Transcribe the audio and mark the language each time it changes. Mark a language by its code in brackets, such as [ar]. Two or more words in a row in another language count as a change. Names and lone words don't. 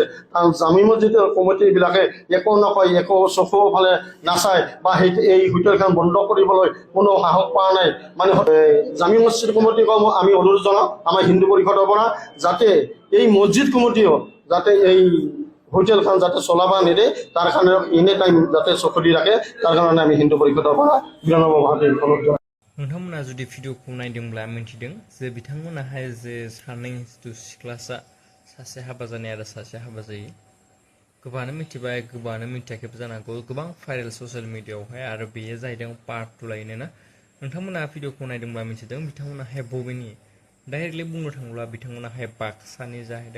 [as] কাৰণ জামি মছজিদৰ কমিটিবিলাকে একো নকয়, একো চকু ফালে নাচায়, বা এই হোটেলখন বন্ধ কৰিবলৈ কোনো সাহস পোৱা নাই। মানে জামি মছজিদ কমিটিক আমি অনুৰোধ জনাওঁ আমাৰ হিন্দু পৰিষদৰ পৰা, যাতে এই মছজিদ কমিটিও যাতে এই হোটেলখন যাতে চলাব নিদে, তাৰ কাৰণে [en] any time [as] যাতে চকু দি ৰাখে, তাৰ কাৰণে আমি হিন্দু পৰিষদৰ পৰা বিনম্ৰভাৱে অনুৰোধ জনাওঁ। [brx] नोंथांमोना जुदि भिडिअखौ नायदोंब्ला मिन्थिदों जे बिथांमोनाहाय जे सानै सिख्लासा, सासे हाबा जानाय आरो सासे हाबा जायै, गोबाङानो मिथिबाय, गोबाङानो मिथियाखैबो जानो हागौ, गोबां [en] viral social media, [brx] आरो बेयो जाहैदों पार्ट 2 लायनो ना। नोंथांमोना भिडिअखौ नायदोंब्ला मिथिदों बिथांमोनाहाय बबेनि, डाइरेक्टलि बुंनो थाङोब्ला बिथांमोनाहाय बाक्सानि जाहैदों।